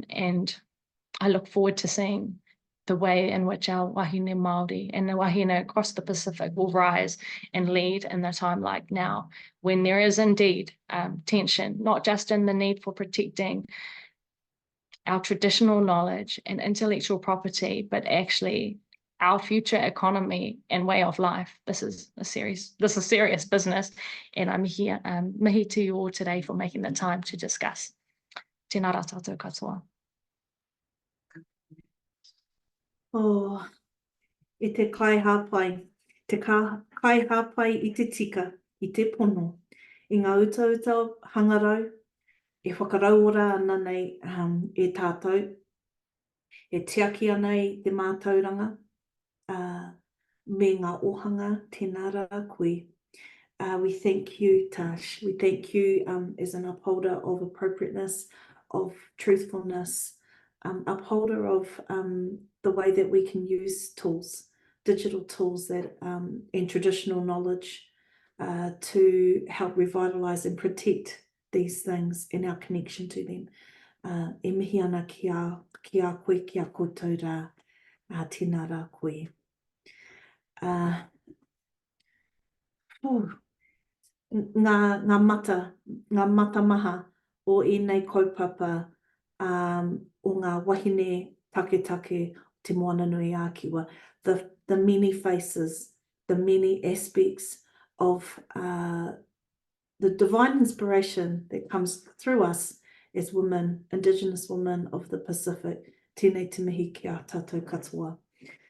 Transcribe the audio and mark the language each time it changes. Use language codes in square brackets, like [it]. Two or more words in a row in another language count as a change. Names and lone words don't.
[en] And I look forward to seeing the way in which our [mi] wahine Māori [en] and the wahine across the Pacific will rise and lead in a time like now, when there is indeed tension, not just in the need for protecting our traditional knowledge and intellectual property, but actually our future economy and way of life. This is serious business, and I'm here mihi to you all today for making the time to discuss. [mi] Tēnā rā tātou katoa. Oh, I te kai hāpai, kai hāpai I te tika, I te pono, I ngā utauta hangarau, e whakarauora ana nei e tātou, e tiaki ana I te mātauranga, me ngā ohanga, tēnā rā koe. [en] We thank you, Tash. We thank you as an upholder of appropriateness, of truthfulness, upholder of the way that we can use tools, digital tools that and traditional knowledge to help revitalise and protect these things and our connection to them. [mi] E mihi ana ki a koe, ki a koutou rā, tēnā rā koe. Ngā mata maha o ēnei kaupapa o ngā wahine take te moana nui ākiwa, [en] the many faces, the many aspects of the divine inspiration that comes through us as women, Indigenous women of the Pacific. [mi] Tēnei te mihi ki a tātou katoa.